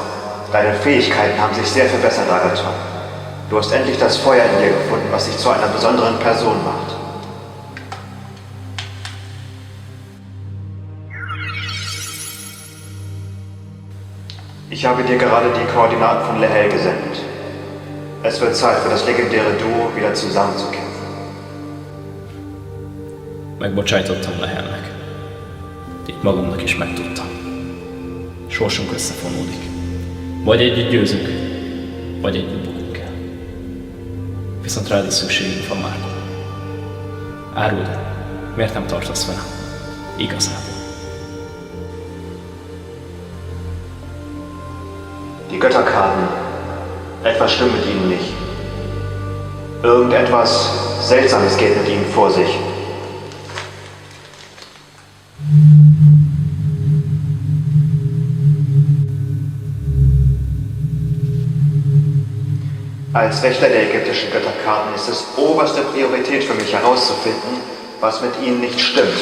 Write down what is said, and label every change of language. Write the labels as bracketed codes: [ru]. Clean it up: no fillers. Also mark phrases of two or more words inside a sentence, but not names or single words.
[de] Deine Fähigkeiten haben sich sehr verbessert, Agathon. Du hast endlich das Feuer in dir gefunden, was dich zu einer besonderen Person macht. Ich habe dir gerade die Koordinaten von Lehel gesendet. Es wird Zeit für das legendäre Duo wieder zusammenzukämpfen. [hu] Megbocsájtottam Lehelnek. Itt magamnak is megtudtam. Sorsunk összefonódik. Vagy együtt győzünk, vagy együtt bukunk el. Viszont rád is szükségünk van, Marco. Áruld, miért nem tartasz velem? Igazából. [de] Die Götterkarten. Etwas stimmt mit ihnen nicht. Irgendetwas Seltsames geht mit ihnen vor sich. Als Wächter der ägyptischen Götterkarten ist es oberste Priorität für mich herauszufinden, was mit ihnen nicht stimmt.